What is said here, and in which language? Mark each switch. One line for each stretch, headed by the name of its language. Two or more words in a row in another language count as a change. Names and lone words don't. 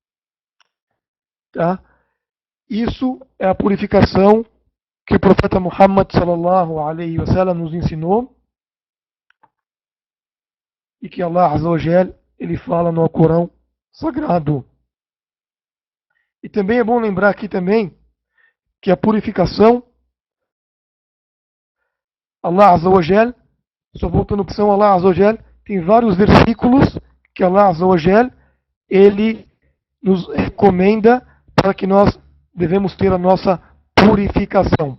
Portuguese: Tá? Isso é a purificação que o profeta Muhammad sallallahu alaihi wasallam nos ensinou e que
Arabic: الله عز وجل,
Portuguese: ele fala no Alcorão Sagrado. E também é bom lembrar aqui também que a purificação,
Arabic: الله عز وجل,
Portuguese: só voltando à opção
Arabic: الله عز وجل,
Portuguese: tem vários versículos que
Arabic: الله عز وجل,
Portuguese: ele nos recomenda para que nós devemos ter a nossa purificação.